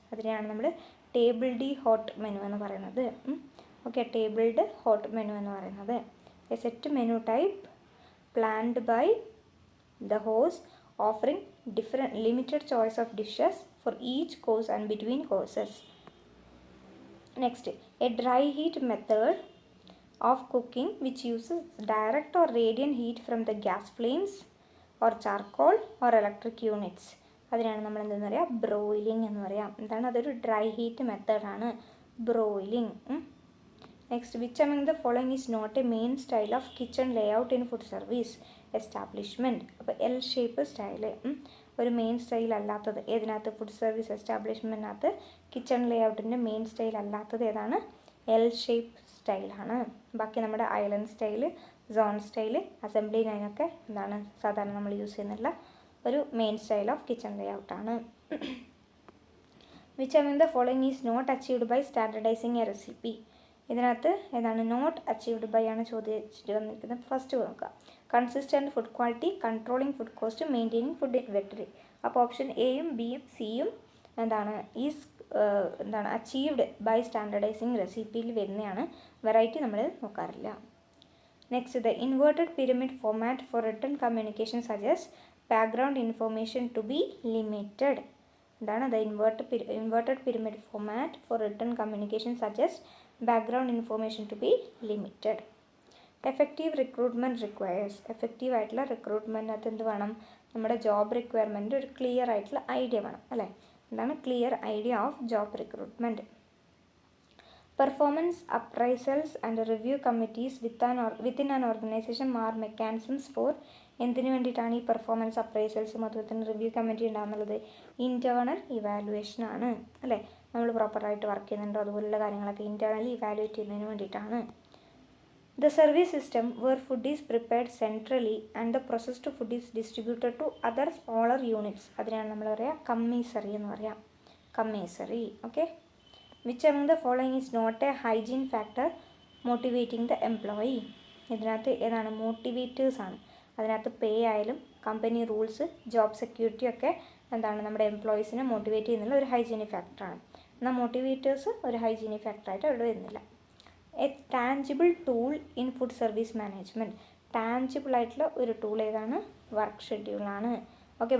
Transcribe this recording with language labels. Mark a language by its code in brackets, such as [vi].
[ml] അതിനെയാണ് നമ്മൾ tabled hot menu എന്ന് പറയുന്നത്. [en] Okay, table d'hote menu എന്ന് പറയുന്നത് a set menu type planned by the host offering different limited choice of dishes for each course and between courses. Next a dry heat method of cooking which uses direct or radiant heat from the gas flames or charcoal or electric units. [ml] അതിനാണ് നമ്മൾ എന്തെന്ന് പറയുക? ബ്രോയിലിംഗ് എന്ന് പറയാം. എന്താണ്? അതൊരു dry heat മെത്തേഡാണ് ബ്രോയിലിംഗ്. [en] Next which among the following is not a main style of kitchen layout in food service establishment? [ml] അപ്പോൾ എൽ ഷേപ്പ് സ്റ്റൈല് ഒരു മെയിൻ സ്റ്റൈൽ അല്ലാത്തത് ഏതിനകത്ത്? Food service എസ്റ്റാബ്ലിഷ്മെൻറ്റിനകത്ത് kitchen ലേഔട്ടിൻ്റെ main style അല്ലാത്തത് ഏതാണ്? എൽ ഷേപ്പ് സ്റ്റൈലാണ്. ബാക്കി നമ്മുടെ island style, zone style, assembly ലൈനൊക്കെ എന്താണ് സാധാരണ നമ്മൾ യൂസ് ചെയ്യുന്നുള്ള ഒരു main style of kitchen ലേഔട്ടാണ്. [en] Which among the following is not achieved by standardizing a recipe? [ml] ഇതിനകത്ത് ഏതാണ് നോട്ട് അച്ചീവ്ഡ് ബൈ ആണ് ചോദിച്ചിട്ട് വന്നിരിക്കുന്നത്. [en] First നോക്കുക, consistent food quality, controlling food cost, maintaining food inventory. [ml] അപ്പോൾ ഓപ്ഷൻ എയും ബിയും സിയും എന്താണ് അച്ചീവ്ഡ് ബൈ സ്റ്റാൻഡർഡൈസിങ് റെസിപ്പിയിൽ വരുന്നതാണ്. വെറൈറ്റി നമ്മൾ നോക്കാറില്ല. [en] Next, the inverted pyramid format for written communication suggests background information to be limited. എന്താണ് the inverted pyramid format for written communication suggests background information to be limited. Effective recruitment requires effective [ml] ആയിട്ടുള്ള റിക്രൂട്ട്മെൻറ്റിനകത്ത് എന്ത് വേണം, നമ്മുടെ job requirement ഒരു clear ആയിട്ടുള്ള idea വേണം അല്ലേ. [en] എന്താണ് clear idea of job recruitment. Performance appraisals and review committees within an organization are mechanisms for [ml] എന്തിനു വേണ്ടിയിട്ടാണ് ഈ പെർഫോമൻസ് അപ്രൈസൽസും അതുപോലെ തന്നെ റിവ്യൂ കമ്മിറ്റി ഉണ്ടാകുന്നുള്ളത്? ഇൻറ്റേർണൽ ഇവാലുവേഷൻ ആണ് അല്ലേ. നമ്മൾ പ്രോപ്പറായിട്ട് വർക്ക് ചെയ്യുന്നുണ്ടോ അതുപോലുള്ള കാര്യങ്ങളൊക്കെ ഇൻറ്റേർണലി ഇവാലുവേറ്റ് ചെയ്യുന്നതിന് വേണ്ടിയിട്ടാണ്. [en] The service system where food is prepared centrally and the processed food is distributed to other smaller units, [ml] അതിനാണ് നമ്മൾ പറയുക കമ്മീസറി എന്ന് പറയാം. [en] Commissary. Okay. Which among the following is not a hygiene factor motivating the employee? [ml] ഇതിനകത്ത് ഏതാണ് motivators ആണ്. അതിനകത്ത് പേ ആയാലും കമ്പനി റൂൾസ് ജോബ് സെക്യൂരിറ്റി ഒക്കെ എന്താണ് നമ്മുടെ എംപ്ലോയീസിനെ മോട്ടിവേറ്റ് ചെയ്യുന്നുള്ള ഒരു ഹൈജീനിക് ഫാക്ടറാണ്. എന്നാൽ മോട്ടിവേറ്റേഴ്സ് ഒരു ഹൈജീനിക് ഫാക്ടറായിട്ട് അവിടെ വരുന്നില്ല. [en] A tangible tool in food service management. [ml] Tangible ആയിട്ടുള്ള ഒരു ടൂൾ ഏതാണ്? വർക്ക് ഷെഡ്യൂളാണ്. ഓക്കെ.